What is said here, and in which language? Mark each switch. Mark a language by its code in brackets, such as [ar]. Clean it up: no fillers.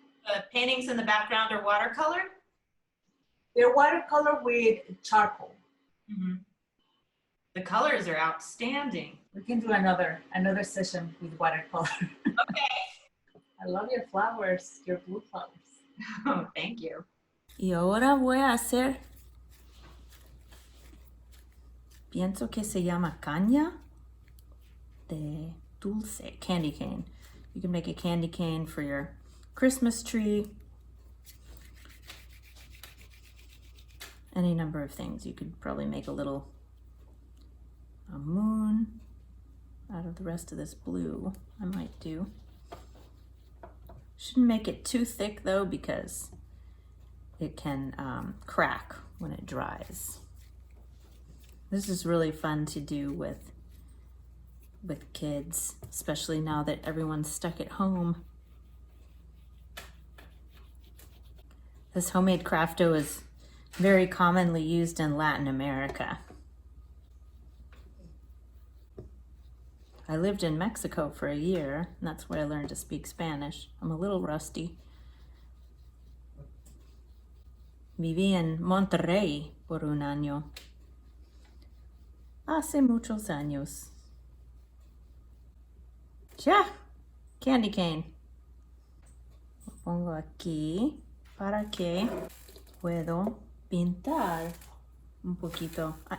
[en] The paintings in the background are watercolor? They're watercolor with charcoal. Mm-hmm. The colors are outstanding. We can do another session with watercolor. Okay. I love your flowers, your blue flowers. Oh, thank you. [es] Y ahora voy a hacer, pienso que se llama caña de dulce, [en] candy cane. You can make a candy cane for your Christmas tree. Any number of things. You could probably make a moon out of the rest of this blue. I might do. Shouldn't make it too thick though, because it can crack when it dries. This is really fun to do with kids, especially now that everyone's stuck at home. This homemade craft dough is very commonly used in Latin America. I lived in Mexico for a year, and that's where I learned to speak Spanish. I'm a little rusty. [es] Viví en Monterrey por un año. Hace muchos años. Ya, [en] candy cane. [es] Lo pongo aquí para que puedo pintar un poquito.